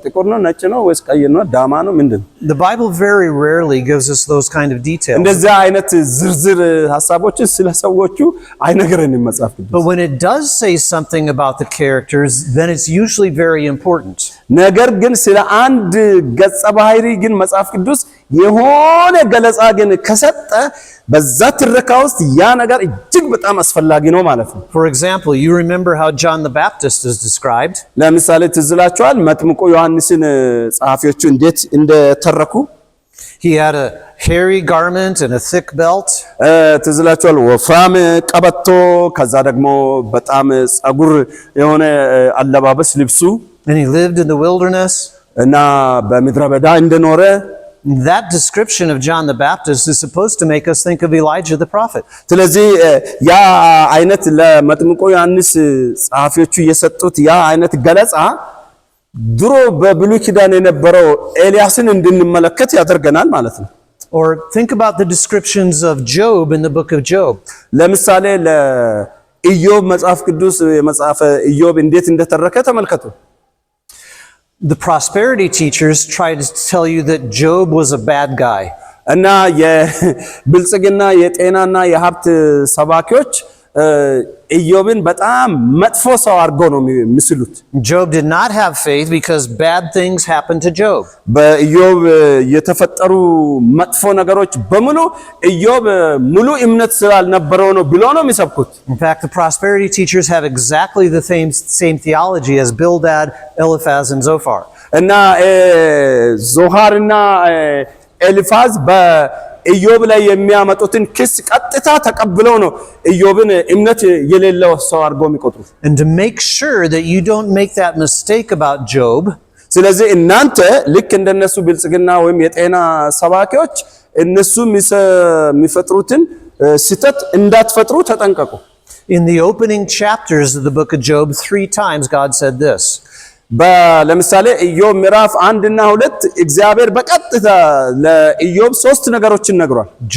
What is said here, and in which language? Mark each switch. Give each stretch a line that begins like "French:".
Amharic: ጥቁር ነው፣ ነጭ ነው ወይስ ቀይ ነው፣ ዳማ ነው፣ ምንድን ነው?
English: The Bible very rarely gives us those kind of details.
Amharic: እንደዚህ አይነት ዝርዝር ሐሳቦችን ስለ ሰዎቹ አይነግረንም መጽሐፍ ቅዱስ።
English: But when it does say something about the characters, then it's usually very important.
Amharic: ነገር ግን ስለ አንድ ገጸ ባህሪ ግን መጽሐፍ ቅዱስ የሆነ ገለጻ ግን ከሰጠ በዛ ትረካ ውስጥ ያ ነገር እጅግ በጣም አስፈላጊ ነው ማለት ነው።
English: For example, you remember how John the Baptist is described?
Amharic: ለምሳሌ ትዝላችኋል መጥምቁ ዮሐንስን ጸሐፊዎቹ እንዴት እንደተረኩ?
English: He had a hairy garment and a thick belt.
Amharic: ትዝላችኋል ወፍራም ቀበቶ፣ ከዛ ደግሞ በጣም ጸጉር የሆነ አለባበስ ልብሱ።
English: And he lived in the wilderness.
Amharic: እና በምድረ በዳ እንደኖረ
English: That description of John the Baptist is supposed to make us think of Elijah the prophet.
Amharic: ስለዚህ ያ አይነት ለመጥምቁ ዮሐንስ ጸሐፊዎቹ የሰጡት ያ አይነት ገለጻ ድሮ በብሉይ ኪዳን የነበረው ኤልያስን እንድንመለከት ያደርገናል ማለት ነው።
English: Or think about the descriptions of Job in the book of Job.
Amharic: ለምሳሌ ለኢዮብ መጽሐፍ ቅዱስ የመጽሐፈ ኢዮብ እንዴት እንደተረከ ተመልከቱ።
English: The prosperity teachers try to tell you that Job was a bad guy.
Amharic: እና የብልጽግና የጤናና የሀብት ሰባኪዎች ኢዮብን በጣም መጥፎ ሰው አድርገው ነው የሚስሉት።
English: Job did not have faith because bad things happened to Job.
Amharic: በኢዮብ የተፈጠሩ መጥፎ ነገሮች በሙሉ ኢዮብ ሙሉ እምነት ስላልነበረው ነው ብሎ ነው የሚሰብኩት።
English: In fact, the prosperity teachers have exactly the same theology as Bildad, Eliphaz, and Zophar.
Amharic: እና ዞሃርና ኤሊፋዝ በኢዮብ ላይ የሚያመጡትን ክስ ቀጥታ ተቀብለው ነው ኢዮብን እምነት የሌለው ሰው አድርገው የሚቆጥሩት።
English: And to make sure that you don't make that mistake about Job,
Amharic: ስለዚህ እናንተ ልክ እንደነሱ ብልጽግና ወይም የጤና ሰባኪዎች እነሱ የሚፈጥሩትን ስህተት እንዳትፈጥሩ ተጠንቀቁ።
English: in the opening chapters of the book of Job, 3 times God said this.
Amharic: ለምሳሌ ኢዮብ ምዕራፍ 1 እና 2 እግዚአብሔር በቀጥታ ለኢዮብ 3 ነገሮችን ነግሯል።